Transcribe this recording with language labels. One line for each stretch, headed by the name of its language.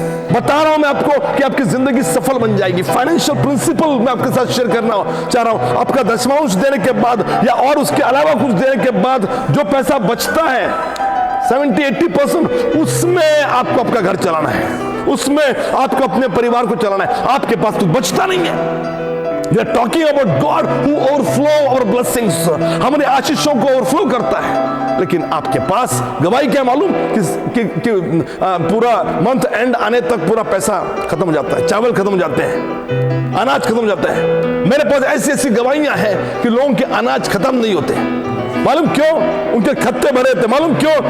Hindi: बता रहा हूं मैं आपको कि आपकी जिंदगी सफल बन जाएगी। फाइनेंशियल प्रिंसिपल मैं आपके साथ शेयर करना चाह रहा हूं। आपका दशमांश देने के बाद या और उसके अलावा कुछ देने के बाद जो पैसा बचता है 70-80%, उसमें आपको आपका घर चलाना है, उसमें आपको अपने परिवार को चलाना है। आपके पास कुछ बचता नहीं है।
English: We are talking about God who overflow our blessings।
Hindi: हमारे आशीषों को ओवरफ्लो करता है। लेकिन आपके पास गवाही क्या मालूम कि पूरा मंथ एंड आने तक पूरा पैसा खत्म हो जाता है, चावल खत्म हो जाते हैं, अनाज खत्म हो जाता है। मेरे पास ऐसी ऐसी गवाहियां हैं कि लोगों के अनाज खत्म नहीं होते। मालूम क्यों? उनके खत्ते भरे थे। मालूम क्यों?